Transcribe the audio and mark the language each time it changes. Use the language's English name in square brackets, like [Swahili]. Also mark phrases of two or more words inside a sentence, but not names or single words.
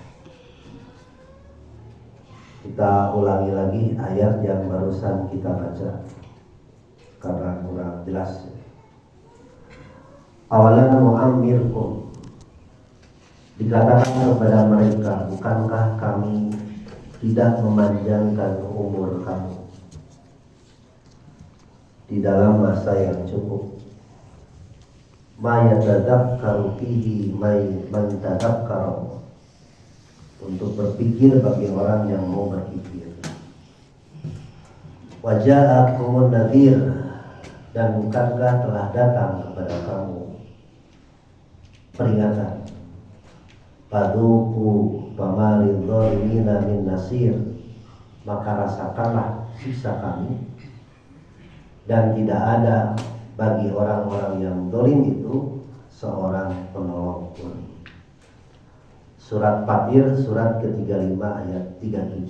[Indonesian] Kita ulangi lagi ayat yang barusan kita baca karena kurang jelas. [Arabic] أولم نعمركم, [Indonesian] dikatakan kepada mereka, bukankah kami tidak memanjangkan umur kamu di dalam masa yang cukup. [Arabic] ما يتذكر فيه من تذكر, [Indonesian] untuk berpikir bagi orang yang mau berpikir. [Arabic] وجاءكم النذير, [Indonesian] dan bukankah telah datang kepada kamu peringatan. [Arabic] فذوقوا فما للظالمين من نصير, [Indonesian] maka rasakanlah siksa kami, dan tidak ada bagi orang-orang yang zalim itu seorang penolong pun. Surat Fatir surat ke-35 ayat 37.